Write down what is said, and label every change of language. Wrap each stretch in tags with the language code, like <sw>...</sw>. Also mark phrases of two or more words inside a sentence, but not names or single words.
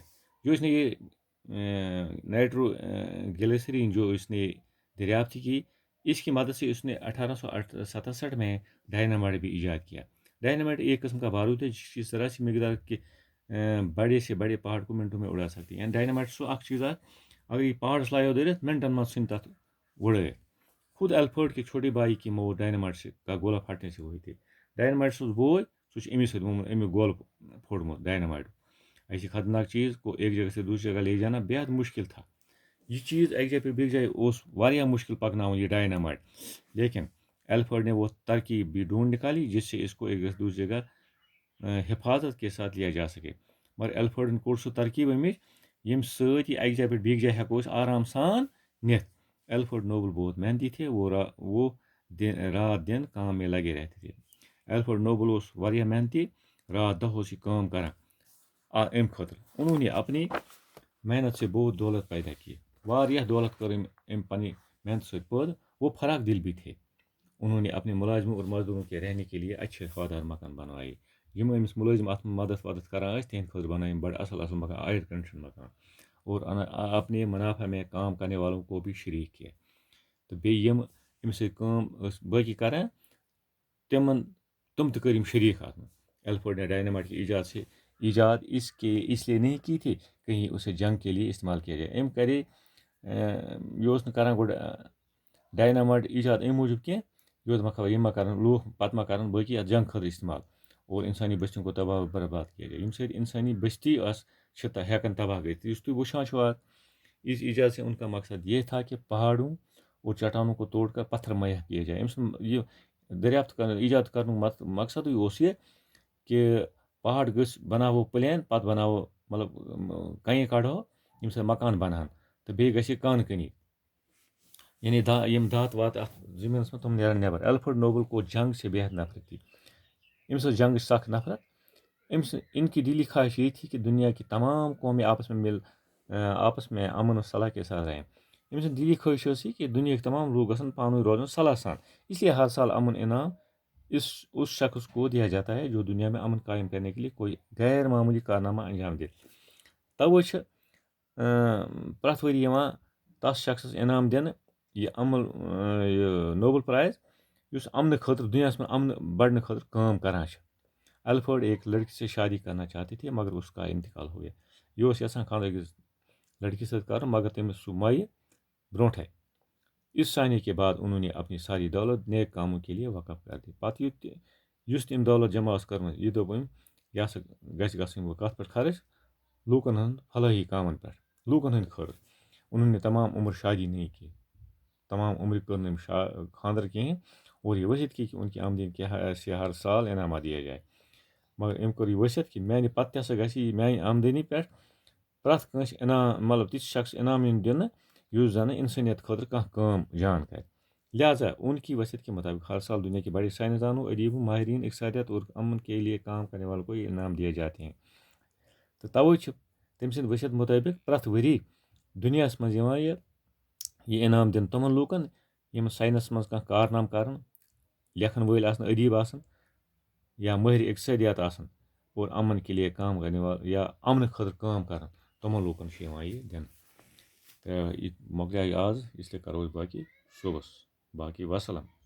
<ur>جو اس نے یہ نائٹرو گلسرین جو اس نے دریافت کی، اس کی مدد سے اس نے 1867 میں ڈائنامائٹ بھی ایجاد کیا. ڈائنامائٹ ایک قسم کا بارود ہے جس کی ذرا سی مقدار کے بڑے سے بڑے پہاڑ کو منٹوں میں اڑا سکتی ہے.</ur> <ks>یعنی ڈائنامائٹ سو اخ چیز اگر یہ پہاڑس لایو دٔرِتھ منٹن منٛز ژھٕنہِ تَتھ وُڑٲیِتھ.</ks> <ur>خود الفرڈ کے چھوٹے بھائی کی موت ڈائنامائٹ کا گولہ پھٹنے سے ہوئی تھی.</ur> <ks>ڈائنامائٹ سُنٛد بوے سُہ چھُ أمِس سۭتۍ اَمیُک گولہٕ پھوڑمُت ڈائنامائٹ.</ks> <ur>ایسی خطرناک چیز کو ایک جگہ سے دوسری جگہ لے جانا بے حد مشکل تھا.</ur> <ks>یہ چیز ایک جگہ پہ بیٚیہِ جایہِ اوس واریاہ مشکل پکناوُن یہ ڈائنامائٹ،</ks> <ur>لیکن الفرڈ نے وہ ترکیب بھی ڈھونڈ نکالی جس سے اس کو ایک جگہ سے دوسری جگہ حفاظت کے ساتھ لیا جا سکے.</ur> <ks>مگر الفرڈن کوٚر سُہ ترکیب أمِچ ییٚمہِ سۭتۍ یہِ اَکہِ جایہِ پٮ۪ٹھ بیٚیہِ جایہِ ہٮ۪کو أسۍ آرام سان نِتھ.</ks> <ur>الفرڈ نوبل بہت محنتی تھے. وہ رات دن کام میں لگے رہتے تھے.</ur> <ks>الفرڈ نوبل اوس واریاہ محنتی. رات دۄہ اوس یہِ کٲم کران امہِ خٲطرٕ.</ks> <ur>انہوں نے اپنی محنت سے بہت دولت پیدا کی.</ur> <ks>واریاہ دولت کٔر أمۍ پننہِ محنت سۭتۍ پٲدٕ.</ks> <ur>وہ فراق دل بھی تھے. انہوں نے اپنے ملازموں اور مزدوروں کے رہنے کے لیے اچھے ہوادار مکان بنوائے.</ur> <ks>یِم أمِس ملٲزم اتھ مدد کران ٲسۍ تِہنٛدِ خٲطرٕ بنٲے أمۍ بڑٕ اصل مکان،</ks> <ur>ایئر کنڈیشن مکان، اور اپنے منافع میں کام کرنے والوں کو بھی شریک کیا.</ur> <ks>تہٕ بیٚیہِ یِم أمِس سۭتۍ کٲم ٲسۍ باقی کران تِم تہِ کٔرۍ أمۍ شریک اتھ منٛز.</ks> <ur>الفرڈ نے ڈائنامائٹ کی ایجاد اس لیے نہیں کی تھی کہیں اسے جنگ کے لیے استعمال کیا جائے.</ur> <ks>أمۍ کرے یہِ اوس نہٕ کران گۄڈٕ ڈائنامائٹ ایجاد امہِ موٗجوٗب کینٛہہ یہِ اوس دپان یِم ما کرن لوٗکھ پتہٕ ما کرن باقی اتھ جنگ خٲطرٕ استعمال</ks> <ur>اور انسانی بستیوں کو تباہ و برباد کیا جائے.</ur> <ks>ییٚمہِ سۭتۍ انسانی بستی چھِ ہٮ۪کان تباہ گٔژھِتھ. یُس تُہۍ وٕچھان چھِو آز</ks> <ur>اس ایجاد سے ان کا مقصد یہ تھا کہ پہاڑوں اور چٹانوں کو توڑ کر پتھر مہیا کیے جائے.</ur> <ks>أمۍ سُنٛد یہِ دریافت ایجاد کرنُک مقصدٕے اوس یہِ کہ پہاڑ گٔژھ بناوو پلین، پتہٕ بناوو مطلب کنہِ کڑہو ییٚمہِ سۭتۍ مکان بنہن تہٕ بیٚیہِ گژھِ یہِ کان کنی، یعنی یِم دھات وات اتھ زٔمیٖنس منٛز تِم نیرن نٮ۪بر.</ks> <ur>الفرڈ نوبل کو جنگ سے بے حد نفرت تھی.</ur> <ks>أمِس ٲس جنگٕچ سخ نفرت.</ks> <ur>ان کی دلی خواہش یہ تھی کہ دنیا کی تمام قومیں آپس میں امن و صلاح کے ساتھ رہیں.</ur> <ks>أمۍ سٕنٛز دلی خواہش ٲس یہِ کہ دُنیاہٕکۍ تمام لوگ گژھن پانہٕ ؤنۍ روزن صلاح سان.</ks> <ur>اس لیے ہر سال امن انعام اس شخص کو دیا جاتا ہے جو دنیا میں امن قائم کرنے کے لیے کوئی غیر معمولی کارنامہ انجام دے.</ur> <ks>توے چھِ پرٛٮ۪تھ ؤری یِوان تَس شخصَس انعام دِنہٕ یہِ یہِ نوبل پرائز یُس امنہٕ خٲطرٕ دُنیاہَس منٛز امنہٕ بڑنہٕ خٲطرٕ کٲم کران چھِ.</ks> <ur>الفٲرڈ ایک لڑکی سے شادی کرنا چاہتے تھے مگر اس کا انتقال ہو گیا.</ur> <ks>یہِ اوس یژھان خانٛدر أکِس لڑکی سۭتۍ کرُن مگر تٔمِس سُہ مۄیہِ برونٛٹھے.</ks> <ur>اس سانے کے بعد انہوں نے اپنی ساری دولت نیک کاموں کے لیے وقف کر دی.</ur> <ks>پتہٕ یُس تہِ أمۍ دولت جمع ٲس کٔرمٕژ یہِ دوٚپ أمۍ یہِ ہسا گژھِ گژھٕنۍ وۄنۍ کَتھ پٮ۪ٹھ خرٕچ لوٗکن ہٕنٛد فلٲحی کامن پٮ۪ٹھ لوٗکن ہٕنٛدۍ خٲطرٕ.</ks> <ur>انہوں نے تمام عمر شادی نہیں کی.</ur> <ks>تمام عمر کٔر نہٕ أمۍ خانٛدر کِہیٖنۍ اور یہِ ؤسِتھ</ks> <ur>کی کہ ان کی آمدنی</ur> <ks>کیٛاہ آسہِ</ks> <ur>ہر سال انعامات دیا جائے.</ur> <ks>مگر أمۍ کوٚر یہِ ؤسِتھ کہِ میانہِ پتہٕ تہِ ہسا گژھِ یہِ میانہِ آمدنی پٮ۪ٹھ پرٛٮ۪تھ کٲنٛسہِ انعام مطلب تِتھ شخص انعام یُن دِنہٕ یُس زنہٕ اِنسٲنیت خٲطرٕ کانٛہہ کٲم جان کرِ.</ks> <ur>لہٰذا ان کی وصیت کے مطابق ہر سال دنیا کے بڑے سائنسدانوں ادیبوں ماہرین اقتصادیات اور امن کے لیے کام کرنے والوں کو یہ انعام دیے جاتے ہیں.</ur> <ks>تہٕ توے چھِ تٔمۍ سٕنٛدِ ؤسِیت مُطٲبِق پرٛٮ۪تھ ؤری دُنیاہَس منٛز یِوان یہِ انعام دِنہٕ تِمن لوٗکن یِم ساینسس منٛز کانٛہہ کارنام کرن لیکھن وٲلۍ آسن ادیٖب آسن یا مٲہر اقتصادیات آسن</ks> <ur>اور امن کے لیے کام کرنے وال</ur> <ks>یا امنہٕ خٲطرٕ کٲم کرن تِمن لوٗکن چھُ یِوان یہِ دِنہٕ. تہٕ یہِ مۄکلیٛاے آز</ks> <ur>اس لیے</ur> <ks>کرو أسۍ باقی صُبحس باقی وسلام.</ks>